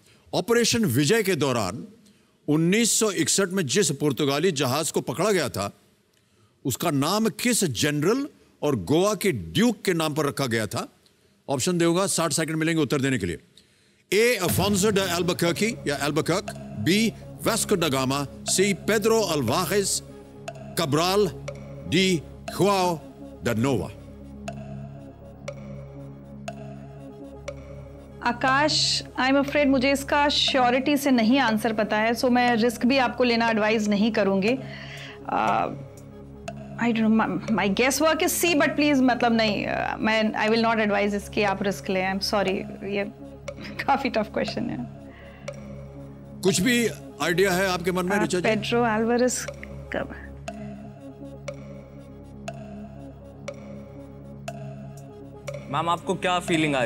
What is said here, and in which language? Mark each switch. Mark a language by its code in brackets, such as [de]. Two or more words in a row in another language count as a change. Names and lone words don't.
[hi] ऑपरेशन विजय के दौरान 1961 में जिस पुर्तगाली जहाज को पकड़ा गया था, उसका नाम किस जनरल और गोवा के ड्यूक के नाम पर रखा गया था? ऑप्शन दूंगा, 60 सेकंड मिलेंगे उत्तर देने के लिए। ए. अफोंसो डे एल्बुकर्की या एल्बुकर्क। बी. वास्को दा गामा। सी. पेड्रो अल्वारेज cabral. D. Joao da Nova. आकाश, [en] I am afraid [hi] मुझे इसका श्योरिटी से नहीं आंसर पता है, सो मैं रिस्क भी आपको लेना एडवाइज नहीं करूंगी। [en] I don't know, my guess work is C, but please [hi] मतलब नहीं, मैं [en] I will not advise [hi] इसकी आप रिस्क लें। [en] I am sorry, [hi] ये काफी [en] tough question [hi] है। कुछ भी आइडिया है आपके मन में ऋचा जी? पेड्रो अल्वारेज कब? मैम आपको क्या फीलिंग आ रही